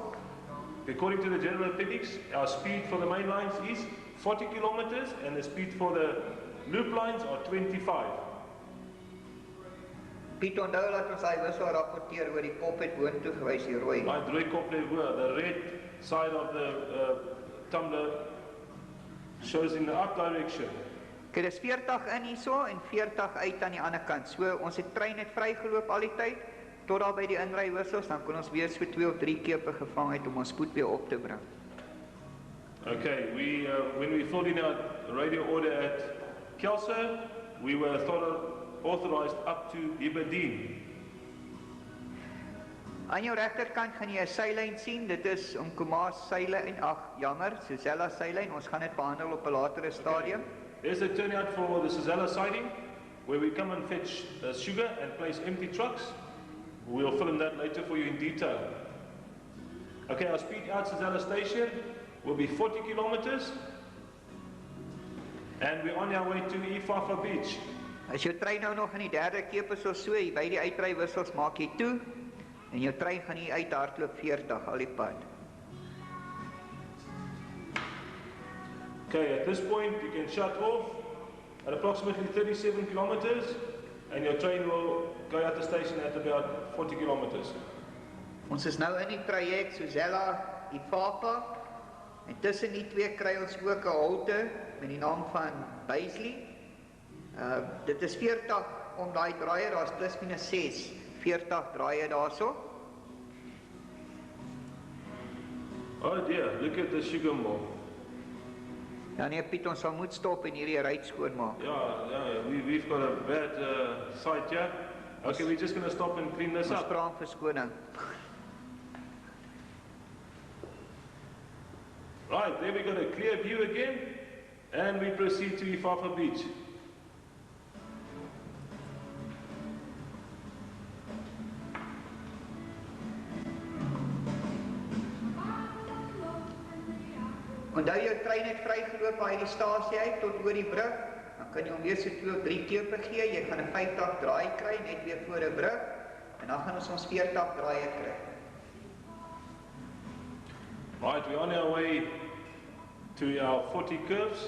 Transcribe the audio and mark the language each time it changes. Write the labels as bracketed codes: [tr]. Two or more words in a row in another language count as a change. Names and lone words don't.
[en] According to the general appendix, our speed for the main lines is 40 kilometers, and the speed for the loop lines are 25. [af] Piet, onthou dat ons daai wissel rapporteer oor die kop het boontoe gewys, die rooi. My rooi kop lê hoor, [en] the red side of the tumbler shows in the up direction. [af] Okay, dis 40 in hierso en 40 uit aan die ander kant. So ons het trein net vrygeloop al die tyd tot daar by die inrywissels, dan kon ons weer so 2 of 3 kepe gevang het om ons spoed weer op te bring. [en] Okay, when we filled in our radio order at Kelso, we were authorized up to Hibberdene. [af] Aan jou regterkant gaan jy 'n seilyn sien. Dit is Umkomaas seilyn. Ag, jammer, Sezela seilyn. Ons gaan dit behandel op 'n latere stadium. [en] There's a turnout for the Sezela siding, where we come and fetch sugar and place empty trucks. We'll film that later for you in detail. Okay, our speed out Sezela station will be 40 kilometers, and we're on our way to Ifafa Beach. [af] As jou trein nou nog in die derde keep is of so, hier by die uitrywissels maak jy toe, en jou trein gaan hier uit hardloop 40 al die pad. [en] Okay, at this point you can shut off at approximately 37 kilometers, and your train will go out the station at about 40 kilometers. [af] Ons is nou in die traject Sezela, Ifafa, en tussen die twee kry ons ook 'n halte met die naam van Bazley. Dit is 40 om daai draaie, daar's plus minus 6, 40 draaie daarso. [en] Oh dear, look at the sugar mill. [af] Ja nee Piet, ons sal moet stop en hierdie ry skoonmaak. [en] Yeah, we've got a bad site here. Okay, we're just going to stop and clean this [af] Ons [en] up. [af] vra om verskoning. [en] Right, there we got a clear view again, and we proceed to Ifafa Beach. [af] Onthou jou trein het vrygeloop by die stasie uit tot oor die brug, dan kan jy hom weer so 2 of 3 kepe gee, jy gaan 'n 50 draai kry net weer voor 'n brug, en dan gaan ons 40 draaie kry. [en] Right, we're on our way to our 40 curves.